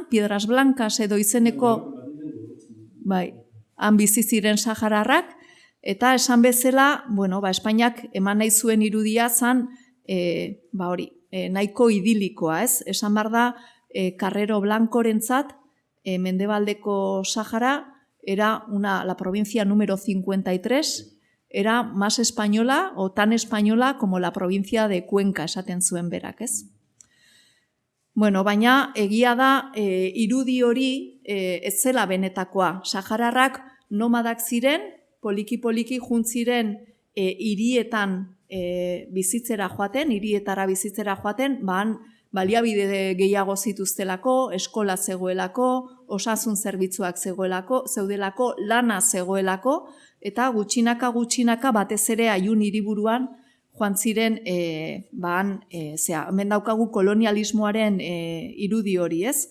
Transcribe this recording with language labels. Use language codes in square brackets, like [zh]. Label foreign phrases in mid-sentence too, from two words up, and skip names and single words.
[eu] Piedras Blancas edo izeneko, han bizi ziren sahararrak, eta esan bezala, Espainiak eman nahi zuen irudia zan, hori, nahiko idilikoa, ez? Esan behar da, Carrero Blancorentzat, Mendebaldeko Sahara, [es] era la provincia número 53, era más española o tan española como la provincia de Cuenca, [eu] esaten zuen berak, ez? Baina egia da irudi hori ez zela benetakoa. Sahararrak nomadak ziren, poliki-poliki juntziren hirietan bizitzera joaten, baliabide gehiago zituztelako, eskola zegoelako, osasun zerbitzuak zeudelako, lana zegoelako, eta gutxinaka batez ere Aiun hiriburuan joan ziren, hemen daukagu kolonialismoaren irudi hori, ez?